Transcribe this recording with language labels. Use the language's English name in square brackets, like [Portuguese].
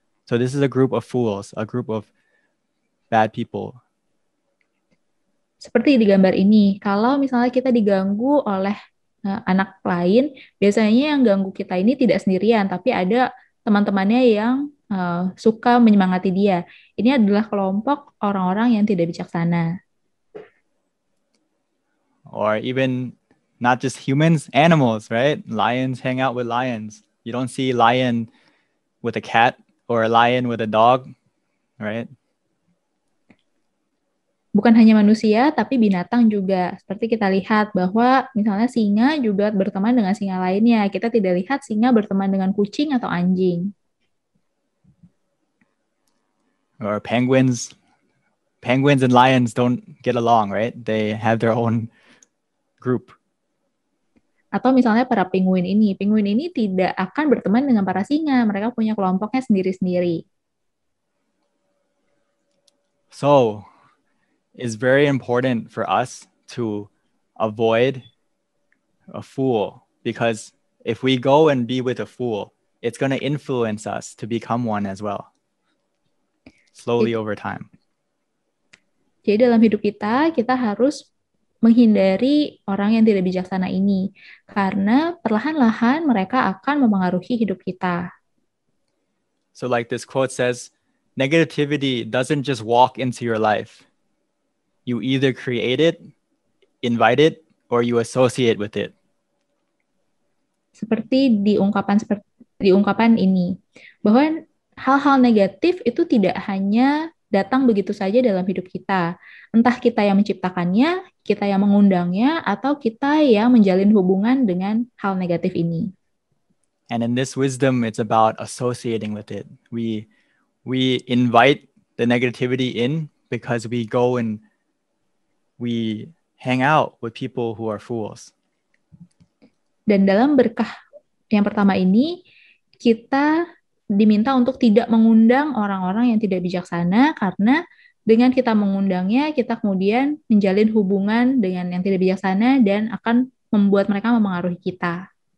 [English] So this is a group of fools, a group of bad people. [Indonesian] Seperti di gambar ini, kalau misalnya kita diganggu oleh anak lain, biasanya yang ganggu kita ini tidak sendirian, tapi ada teman-temannya yang suka menyemangati dia. Ini adalah kelompok orang-orang yang tidak bijaksana. [English] Or even not just humans, animals, right? Lions hang out with lions. You don't see lion with a cat or a lion with a dog, right? [Indonesian] Bukan hanya manusia, tapi binatang juga. Seperti kita lihat bahwa misalnya singa juga berteman dengan singa lainnya. Kita tidak lihat singa berteman dengan kucing atau anjing. [English] Or penguins and lions don't get along, right? They have their own group. [Indonesian] Atau misalnya para penguin ini tidak akan berteman dengan para singa. Mereka punya kelompoknya sendiri-sendiri. [English] So, it's very important for us to avoid a fool, because if we go and be with a fool, it's going to influence us to become one as well, slowly over time. [Indonesian] Jadi dalam hidup kita harus menghindari orang yang tidak bijaksana ini, karena perlahan-lahan mereka akan memengaruhi hidup kita. [English] So like this quote says, negativity doesn't just walk into your life. You either create it, invite it, or you associate with it. [Indonesian] Seperti di ungkapan ini, bahwa hal-hal negatif itu tidak hanya datang begitu saja dalam hidup kita. Entah kita yang menciptakannya, kita yang mengundangnya, atau kita yang menjalin hubungan dengan hal negatif ini. [English] And in this wisdom, it's about associating with it. We invite the negativity in because we go and we hang out with people who are fools. [Indonesian] Dan dalam berkah yang pertama ini, kita diminta untuk tidak mengundang orang-orang yang tidak bijaksana, karena dengan kita mengundangnya, kita kemudian menjalin hubungan dengan yang tidak bijaksana dan akan membuat mereka memengaruhi kita.